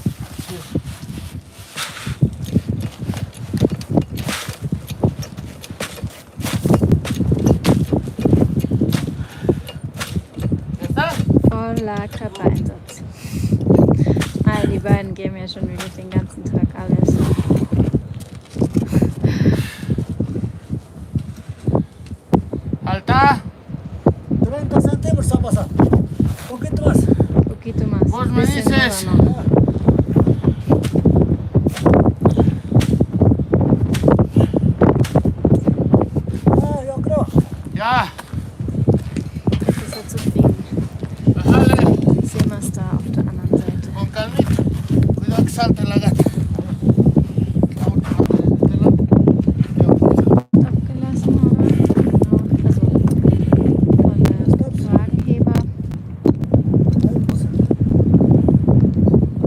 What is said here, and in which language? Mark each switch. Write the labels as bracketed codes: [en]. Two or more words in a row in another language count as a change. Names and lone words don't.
[de] Voller Körpereinsatz. Ah, die beiden geben ja schon wirklich den ganzen Tag alles. Alta, [es] 30 centímetros ha pasado. Un poquito más. Un poquito más. vos me [de] Bisschen [es] dices. [de] rüber noch. [es] Ah, yo creo. Ya, [de] Ist er zufrieden? [es] bájale [de] Sehen wir es da auf der anderen Seite. [es] con calmita. Cuidado que salte la gata. La última de este lado. Ya, [de] Abgelassen, oder? Genau. Also von der Wagenheber.